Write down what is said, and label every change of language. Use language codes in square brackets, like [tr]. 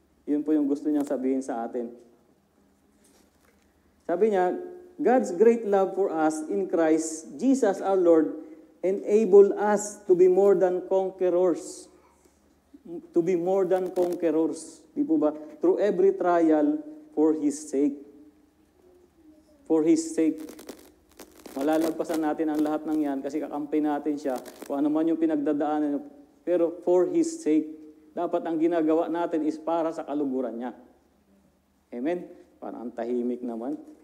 [tl] Yun po yung gusto niyang sabihin sa atin. Sabi niya, [en] God's great love for us in Christ, Jesus our Lord, enable us to be more than conquerors. To be more than conquerors. [tl] Di po ba? [en] Through every trial for His sake. For His sake. [tl] Malalagpasan natin ang lahat ng yan kasi kakampi natin siya kung ano man yung pinagdadaanan. Pero [en] for His sake. [tl] Dapat ang ginagawa natin is para sa kaluguran niya. Amen? Parang ang tahimik naman.